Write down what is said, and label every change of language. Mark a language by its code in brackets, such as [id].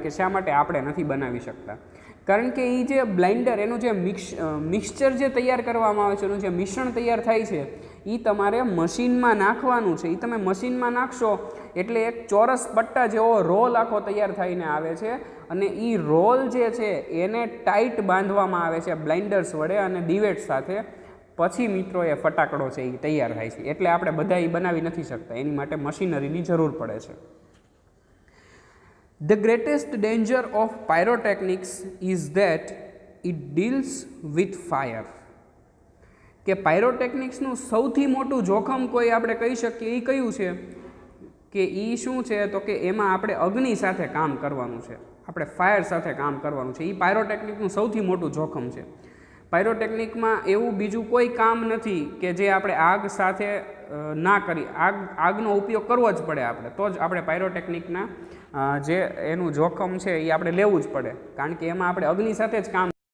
[gu] કે શા માટે આપણે નથી બનાવી શકતા? કારણ કે એ જે બ્લાઇન્ડર, એનું જે મિક્સચર જે તૈયાર કરવામાં આવે છે, એનું જે મિશ્રણ તૈયાર થાય છે એ તમારે મશીનમાં નાખવાનું છે. એ તમે મશીનમાં નાખશો એટલે એક ચોરસ પટ્ટા જેવો રોલ આખો તૈયાર થઈને આવે છે અને એ રોલ જે છે એને ટાઈટ બાંધવામાં આવે છે બ્લાઇન્ડર્સ વડે અને ડિવેટ સાથે, પછી મિત્રો એ ફટાકડો છે એ તૈયાર થાય છે. એટલે આપણે બધા એ બનાવી નથી શકતા, એની માટે મશીનરીની જરૂર પડે છે. [en] The greatest danger of pyrotechnics is that it deals with fire. [gu] કે પાયરોટેકનિક્સનું સૌથી મોટું જોખમ કોઈ આપણે કહી શકીએ એ કયું છે કે એ શું છે, તો કે એમાં આપણે અગ્નિ સાથે કામ કરવાનું છે, આપણે ફાયર સાથે કામ કરવાનું છે. એ પાયરોટેકનિકનું સૌથી મોટું જોખમ છે. પાયરોટેકનિકમાં એવું બીજું કોઈ કામ નથી કે જે આપણે આગ સાથે ના કરી, આગનો ઉપયોગ કરવો જ પડે આપણે, તો જ આપણે પાયરોટેકનિકના જે એનું જોખમ છે એ આપણે લેવું જ પડે, કારણ કે એમાં આપણે અગ્નિ સાથે જ કામ.